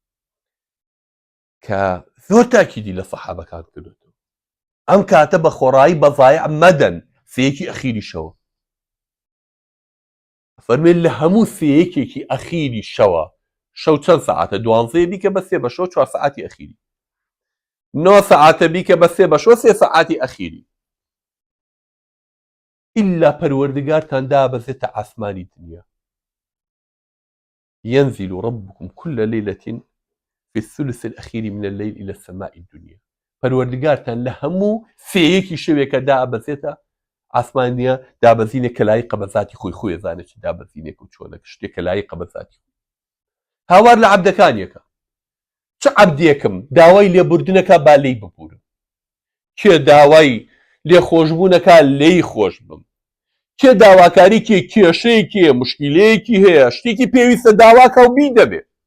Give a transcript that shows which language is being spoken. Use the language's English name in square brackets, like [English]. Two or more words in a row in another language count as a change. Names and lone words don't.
[Central Kurdish] کە زۆر تاکیدی لە سەحابەکان کردوێتەوە ئەم کاتە بە خۆڕایی بەضایع مەدەن سێیەکی ئەخیری شەوە فەرمێن لە هەموو سێیەکێکی ئەخیری شەوە شەو چەند سەعاتە 12 بیکە بە 3 بە شەو 4 سەعاتی ئەخیری 9 سەعاتە بیکە بە 3 بە شەو 3 سەعاتی ئەخیری ئیلا پەروەردگارتان دابەزێتە ئاسمانی دنیا [Arabic] ينزل ربكم كل ليلة في الثلث الأخير من الليل إلى السماء الدنيا [Central Kurdish] پەروەردگارتان لە هەموو سێیەکی شەوێکە دابەزێتە ئاسمانیە دابەزینێک کە لایقە بە ذاتی خۆی خۆی زانێت چ دابەزینێک و چۆنە شتێک کە لایقە بە ذاتی هاوار لە عەبدەکانیەکە چ عەبدێکم داوای لێبوردنەکە با لێی ببورم کێ داوای لێخۆشبوونەکە لێی خۆش بم کێ داواکاریکی کێشەیەکی مشکلەیەکی هەیە شتێکی پێویستە داواکە و بی دەبێ